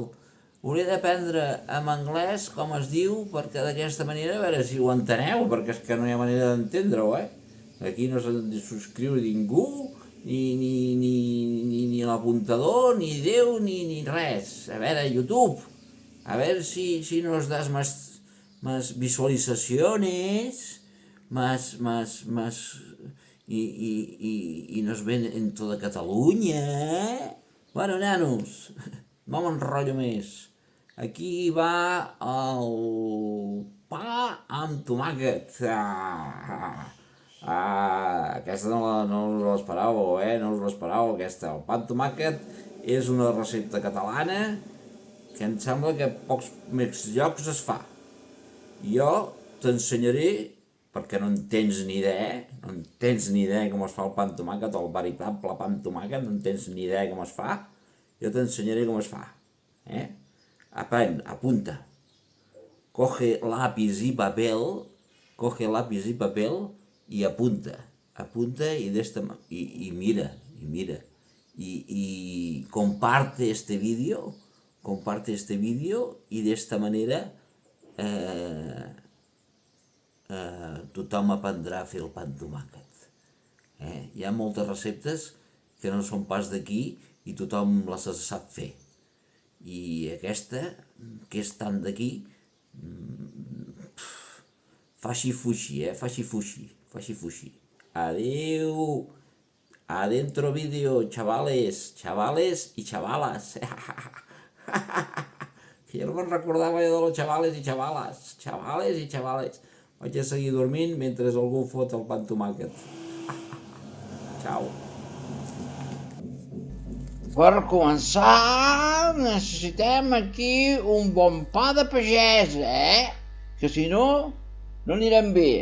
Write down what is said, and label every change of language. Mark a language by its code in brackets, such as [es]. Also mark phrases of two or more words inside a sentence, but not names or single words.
[ca] Hauré d'aprendre en anglès com es diu, perquè d'aquesta manera, a veure si ho enteneu, perquè és que no hi ha manera d'entendre-ho, Aquí no s'ha de subscriure ningú, ni l'apuntador, ni Déu, ni res. A veure, [es] YouTube, [ca] a veure si [es] nos das más visualizaciones, y nos ven en toda Catalunya. [ca] Bueno, nanos, no m'enrotllo més. Aquí va el pa amb tomàquet. Aquesta no us l'esperàveu, No us l'esperàveu, aquesta. El pa amb tomàquet és una recepta catalana que em sembla que a pocs més llocs es fa. Jo t'ensenyaré, perquè no en tens ni idea com es fa el pa amb tomàquet, el veritable pa amb tomàquet, no en tens ni idea com es fa, jo t'ensenyaré com es fa. Aprèn, apunta. [es] Coge lápiz y papel y apunta y mira. Y comparte este vídeo y de esta manera [ca] tothom aprendrà a fer el pa amb tomàquet. Hi ha moltes receptes que no són pas d'aquí i tothom les sap fer. I aquesta, que és tan d'aquí, faci fuixi. Adeu. [es] Adentro vídeo, chavales y chavalas. [ca] Que jo no me'n recordava de [es] los chavales [ca] i chavales. Vaig a seguir dormint mentre algú fot el pa amb tomàquet. Ciao. Per començar, necessitem aquí un bon pa de pagès, Que si no, no anirem bé.